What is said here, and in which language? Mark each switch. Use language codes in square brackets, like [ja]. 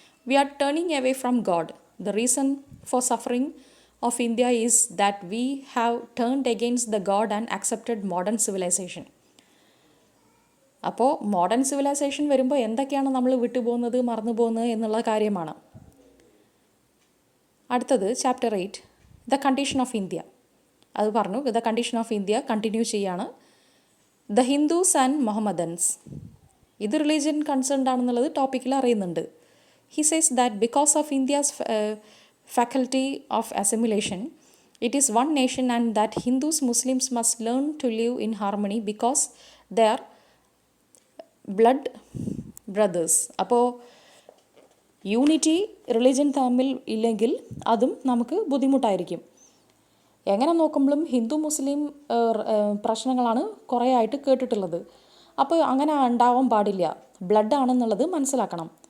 [en] We are turning away from God. The reason for suffering of India is that we have turned against the God and accepted modern civilization. [ml] അപ്പോൾ modern civilisation വരുമ്പോൾ എന്തൊക്കെയാണ് നമ്മൾ വിട്ടുപോകുന്നത്, മറന്നു പോകുന്നത് എന്നുള്ള കാര്യമാണ്. അടുത്തത് chapter 8 the condition of India. അത് പറഞ്ഞു. The condition of India continue ചെയ്യാണ്. The Hindus and Mohammedans. ഇത് റിലീജിയൻ കൺസേൺഡ് ആണെന്നുള്ളത് ടോപ്പിക്കിൽ അറിയുന്നുണ്ട്. [en] He says that because of India's faculty of assimilation, it is one nation and that Hindus, Muslims must learn to live in harmony because they are blood brothers. [ml] അപ്പോൾ unity religion തമ്മിൽ ഇല്ലെങ്കിൽ അതും നമുക്ക് ബുദ്ധിമുട്ടായിരിക്കും. എങ്ങനെ നോക്കുമ്പോഴും ഹിന്ദു മുസ്ലിം പ്രശ്നങ്ങളാണ് കുറേ ആയിട്ട് കേട്ടിട്ടുള്ളത്. അപ്പോൾ അങ്ങനെ ഉണ്ടാവാൻ പാടില്ല, ബ്ലഡ് ആണെന്നുള്ളത് മനസ്സിലാക്കണം.